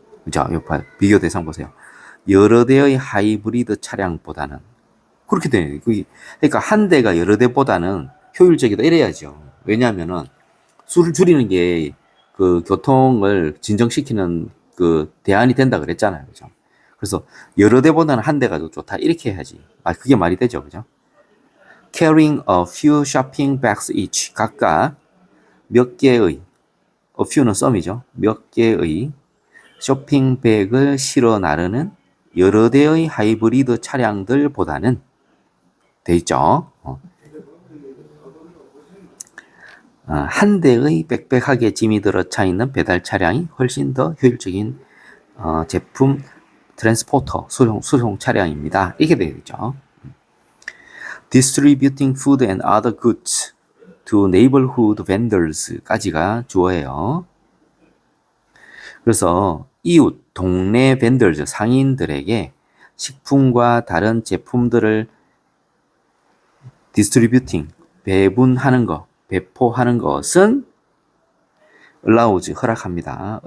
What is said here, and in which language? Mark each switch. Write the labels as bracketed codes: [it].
[ko] 자, 비교 대상 보세요. 여러 대의 하이브리드 차량보다는. 그렇게 돼요. 그러니까 한 대가 여러 대보다는 효율적이다 이래야죠. 왜냐하면은 수를 줄이는 게 그 교통을 진정시키는 그 대안이 된다 그랬잖아요. 그죠? 그래서 여러 대보다는 한 대가 더 좋다 이렇게 해야지. 그게 말이 되죠. 그죠? [en] Carrying a few shopping bags each. [ko] 각각 몇 개의, [en] a few [ko] 는 썸이죠. 몇 개의 쇼핑백을 실어 나르는 여러 대의 하이브리드 차량들보다는 돼 있죠. 한 대의 빽빽하게 짐이 들어차 있는 배달 차량이 훨씬 더 효율적인 제품 트랜스포터 수송 차량입니다. 이렇게 되어 있죠. [en] Distributing food and other goods to neighborhood vendors [ko] 까지가 주어예요. 그래서 이웃, 동네 vendors, 상인들에게 식품과 다른 제품들을 distributing, 배분하는 것, 배포하는 것은 allows, 허락합니다.